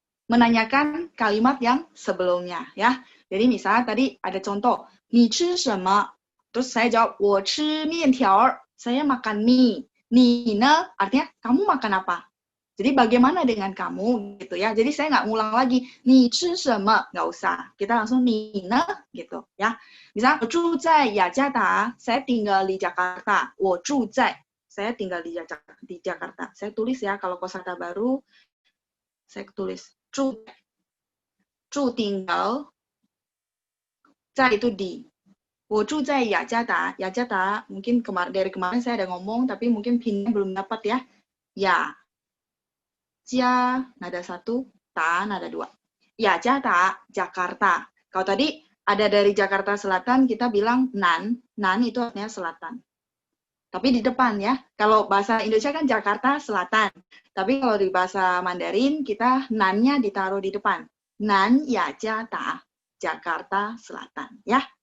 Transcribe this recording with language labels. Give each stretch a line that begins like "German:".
Indonesian: Menanyakan kalimat yang sebelumnya ya. Jadi misalnya tadi ada contoh,
Chinese: 你吃什么?
Indonesian: Terus saya jawab,
Chinese: 我吃面条.
Indonesian: Saya makan mie.
Chinese: 你呢?
Indonesian: Artinya kamu makan apa? Jadi bagaimana dengan kamu gitu ya. Jadi saya nggak ngulang lagi,
Chinese: 你吃什么?
Indonesian: Nggak usah. Kita langsung
Chinese: 你呢?
Indonesian: Gitu ya.
Chinese: Misalnya, 我住在雅加达.
Indonesian: Saya tinggal di Jakarta.
Chinese: 我住在.
Indonesian: Saya tinggal di Jakarta. Saya tulis ya, kalau kosakata baru, saya tulis. 住 tinggal, 在 itu di.
Chinese: 我住在雅加达.
Indonesian: 雅加达mungkin dari kemarin saya ada ngomong, tapi mungkin pinnya belum dapat ya. Ya, Jia nada 1, Ta nada 2. 雅加达, Jakarta. Kalau tadi ada dari Jakarta Selatan, kita bilang Nan. Nan itu artinya selatan. Tapi di depan ya. Kalau bahasa Indonesia kan Jakarta Selatan. Tapi kalau di bahasa Mandarin, kita Nan-nya ditaruh di depan. Nan雅加达, Jakarta Selatan. Ya.